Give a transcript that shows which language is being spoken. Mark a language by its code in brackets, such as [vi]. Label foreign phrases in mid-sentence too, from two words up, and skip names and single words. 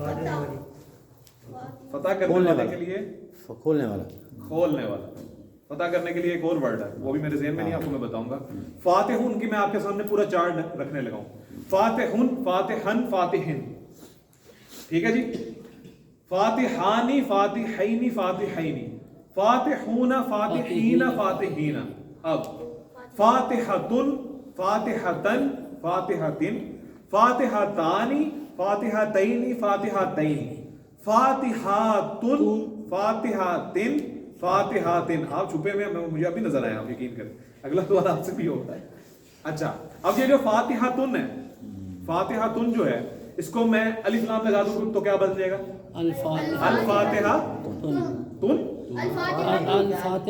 [ur] فتح کرنے کے لیے کھولنے والا. کھولنے والا. فتح کرنے کے لیے ایک اور ورڈ ہے، وہ بھی میرے ذہن میں نہیں، آپ کو میں بتاؤں گا. فاتحن کی میں آپ کے سامنے پورا چارٹ رکھنے لگا ہوں. [ar] فاتحن، فاتحن، فاتحن. [ur] ٹھیک ہے جی. [ar] فاتحانی، فاتحینی، فاتحینی. فاتحون، فاتحین، فاتحین. اب فاتحتن، فاتحتن، فاتحتن. فاتحتانی، فاتحتینی، فاتحتین. فاتحاتن، فاتحاتن، فاتحاتن. [ur] آپ چھپے ہوئے ہیں، مجھے ابھی نظر آئے، آپ یقین کریں. اگلا سوال آپ سے بھی ہوتا ہے. اچھا اب یہ جو فاتحاتن ہے، فاتحاتن جو ہے اس کو میں الف لام لگا دوں تو کیا بن جائے گا؟ [ar] الفاتحہ. الفاتحہ تن، الفاتحہ.